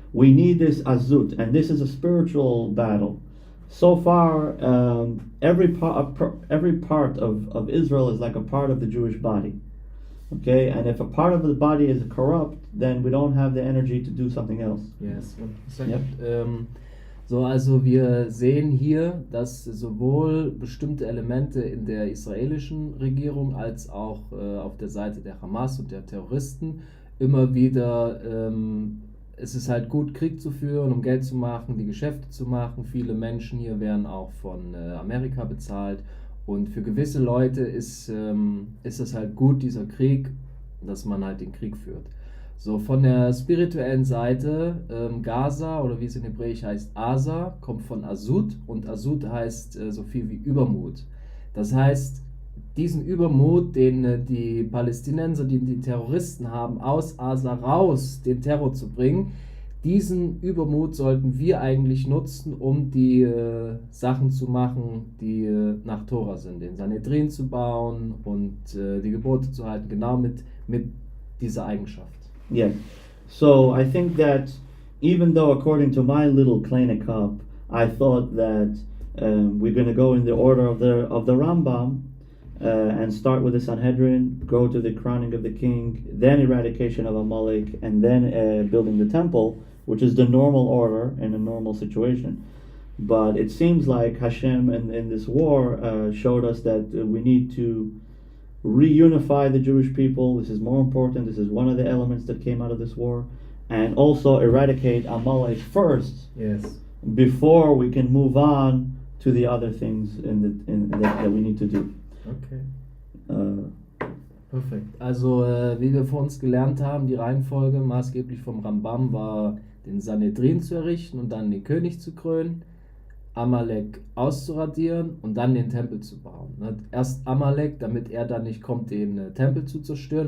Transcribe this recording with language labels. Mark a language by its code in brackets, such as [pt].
[en] We need this azut, and this is a spiritual battle. So far, every part of Israel is like a part of the Jewish body. Okay, and if a part of the body is corrupt, then we don't have the energy to do something else. Yes, 1 second. [de] So, also wir sehen hier, dass sowohl bestimmte Elemente in der israelischen Regierung als auch auf der Seite der Hamas und der Terroristen immer wieder es ist halt gut, Krieg zu führen, um Geld zu machen, die Geschäfte zu machen. Viele Menschen hier werden auch von Amerika bezahlt, und für gewisse Leute ist es halt gut, dieser Krieg, dass man halt den Krieg führt. So, von der spirituellen Seite, Gaza, oder wie es in Hebräisch heißt, Asa, kommt von Azut, und Azut heißt so viel wie Übermut. Das heißt, diesen Übermut, den die Palästinenser, die Terroristen haben, aus Asa raus den Terror zu bringen, diesen Übermut sollten wir eigentlich nutzen, um die Sachen zu machen, die nach Tora sind, den Sanhedrin zu bauen und die Gebote zu halten, genau mit dieser Eigenschaft. [en] Yeah, so I think that even though according to my little kleine cup, I thought that we're going to go in the order of the Rambam, and start with the Sanhedrin, go to the crowning of the king, then eradication of Amalek, and then building the temple, which is the normal order in a normal situation. But it seems like Hashem in this war showed us that we need to reunify the Jewish people. This is more important. This is one of the elements that came out of this war. And also eradicate Amalek first, Yes. before we can move on to the other things that we need to do. [de] Okay. Perfekt. Also, wie wir vor uns gelernt haben, die Reihenfolge maßgeblich vom Rambam war, den Sanhedrin zu errichten und dann den König zu krönen, Amalek auszuradieren und dann den Tempel zu bauen. Ne? Erst Amalek, damit er dann nicht kommt, den Tempel zu zerstören.